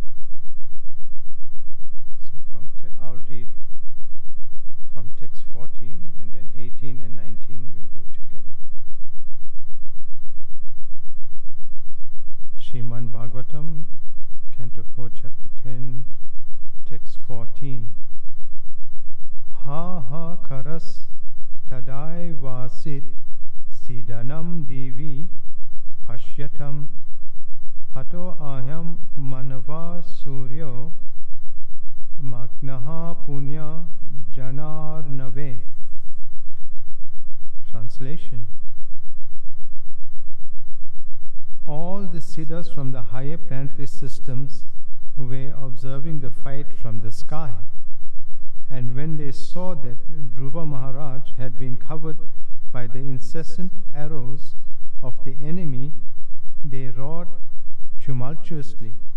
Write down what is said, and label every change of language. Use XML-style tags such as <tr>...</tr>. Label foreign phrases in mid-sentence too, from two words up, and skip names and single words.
<en>So I'll read from text 14, and then 18 and 19 we'll do together. Srimad Bhagavatam, Canto 4, Chapter 10, Text 14.</en> <sa>हा हा कारस् तदै वासीत् सिद्धानां दिवि पश्यताम् हतो अहम् मानव सूर्यो मग्नः पुण्य जनार्णवे.</sa> <en>Translation. All the siddhas from the higher planetary systems were observing the fight from the sky, and when they saw that Dhruva Maharaj had been covered by the incessant arrows of the enemy, they roared tumultuously.</en>